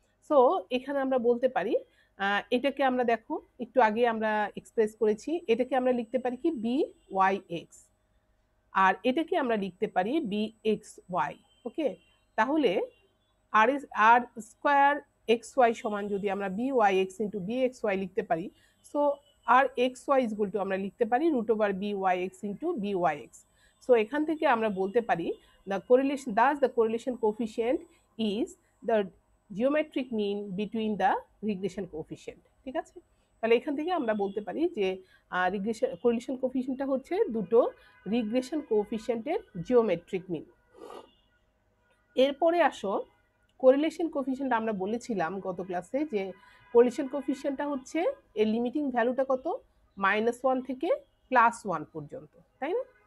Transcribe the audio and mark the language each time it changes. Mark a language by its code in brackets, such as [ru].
[bn] So এখানে আমরা বলতে পারি এটাকে আমরা দেখো একটু আগে আমরা এক্সপ্রেস করেছি, এটাকে আমরা লিখতে পারি কি বি ওয়াই এক্স, আর এটাকে আমরা লিখতে পারি বি এক্স ওয়াই। ওকে, তাহলে আর আর স্কোয়ার এক্স ওয়াই সমান যদি আমরা B Y x into B x Y লিখতে পারি, so আর x Y is equal to আমরা লিখতে পারি root over B Y x into B Y x. So so এখান থেকে আমরা বলতে পারি [en] the correlation coefficient is the geometric mean between the regression coefficient। [bn] ঠিক আছে, তাহলে এখান থেকে আমরা বলতে পারি যে কোরিলেশন কোফিশিয়েন্টটা হচ্ছে দুটো রিগ্রেশন কোফিশিয়েন্টের জিওমেট্রিক মিন। এরপরে আসো কোরিলেশন কোফিশিয়েন্ট, আমরা বলেছিলাম গত ক্লাসে যে কোরিলেশন কোফিশিয়েন্টটা হচ্ছে এর লিমিটিং ভ্যালুটা কত, -1 থেকে +1 পর্যন্ত, তাই না?